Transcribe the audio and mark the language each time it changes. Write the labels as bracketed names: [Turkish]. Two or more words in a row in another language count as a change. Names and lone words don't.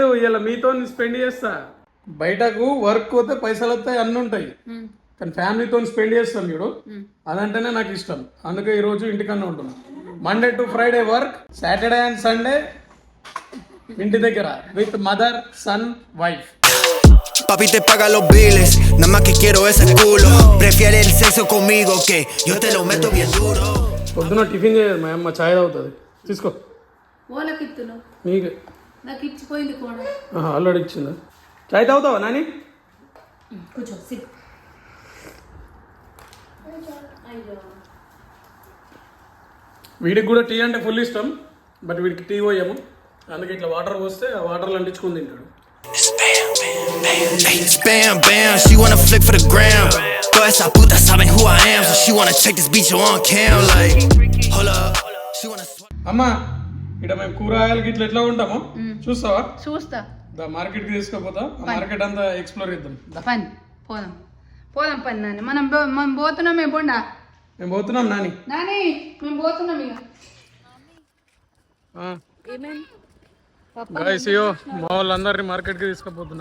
[Telugu] ఇలా మీతో స్పెండ్ చేస్తా. బయటకు వర్క్ పోతే పైసలు వస్తాయి, అన్నీ ఉంటాయి, కానీ ఫ్యామిలీతో స్పెండ్ చేస్తాం చూడు, అదంటేనే నాకు ఇష్టం. అందుకే ఈరోజు ఇంటికన్నా ఉంటున్నా. [English] Monday to Friday work, Saturday and Sunday [Telugu] ఇంటి దగ్గర [English] with mother, son, wife. [Spanish] Papi te paga los biles, nada más que quiero ese culo. Prefiere el sexo conmigo que yo te lo meto bien duro. [Telugu] పొద్దున టిఫిన్ చేయదు మా అమ్మ, చాయ్ తాగుతుంది. తీసుకో. ఓలకి ఇత్తును నీకు నాకు ఇచ్చిపోయింది కూడా. ఆల్రెడీ ఇచ్చిందా? చాయ్ తాగుతావా నాని? కూర్చో. వీడికి కూడా టీ అంటే ఫుల్ ఇష్టం, బట్ వీడికి టీ పోయాము, అందుకే ఇట్లా వాటర్ పోస్తే ఆ వాటర్లో అంటించుకొని తింటాడు. [English] Bam, bam, she wanna flick for the gram. [Spanish] Toda esa puta saben [English] who I am, so she wanna check this bitch on cam. Like, hold up, she wanna. [Telugu] అమ్మా, ఇక్కడ మేము కూరగాయలకి ఇట్లా ఎట్లా ఉంటాము చూస్తావా? చూస్తా. మార్కెట్కి తీసుకుపోతా మార్కెట్ అంతా ఎక్స్ప్లోర్ చేద్దాం. పని పోదాం పోదాం పని నాని మనం పోతున్నాం ఎప్పుడా మేము పోతున్నాం నాని. నాని మేము పోతున్నాం ఇక గాయ్స్ ఇయో మా వాళ్ళందరినీ మార్కెట్కి తీసుకుపోతున్నా.